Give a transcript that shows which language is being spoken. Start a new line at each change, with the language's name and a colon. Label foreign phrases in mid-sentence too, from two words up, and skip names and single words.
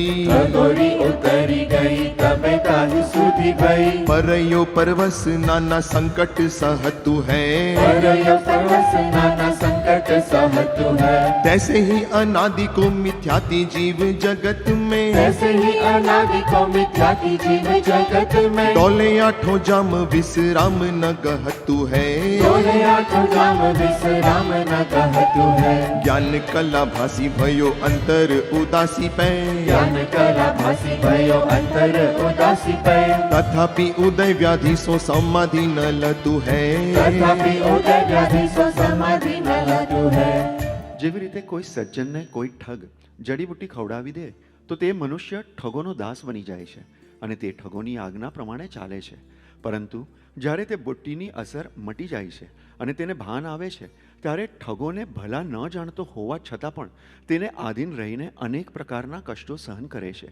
Hindi: ठगोरी उतरी गई तबे ताही सुधी गई परयो परवस नाना संकट सहतु है परयो परवस नाना संकट सहतु है तैसे ही अनादि को मिथ्याति जीव जगत में ऐसे ही अनादि को मिथ्याति जीव जगत में डोले आठों जाम विश्राम न गहतु है डोले आठों जाम विश्राम न कहतु है ज्ञान कला भासी भयो अंतर उदासी पै ज्ञान कला भासी भयो अंतर उदासी पै तथापि उदय व्याधि सो समाधि न लतु है तथापि उदय व्याधि सो समाधि न लतु है।
Gujarati: જેવી રીતે કોઈ સજ્જનને કોઈ ઠગ જડીબુટ્ટી ખવડાવી દે તો તે મનુષ્ય ઠગોનો દાસ બની જાય છે અને તે ઠગોની આજ્ઞા પ્રમાણે ચાલે છે. પરંતુ જ્યારે તે બુટ્ટીની અસર મટી જાય છે અને તેને ભાન આવે છે ત્યારે ઠગોને ભલા ન જાણતો હોવા છતાં પણ તેને આધીન રહીને અનેક પ્રકારના કષ્ટો સહન કરે છે.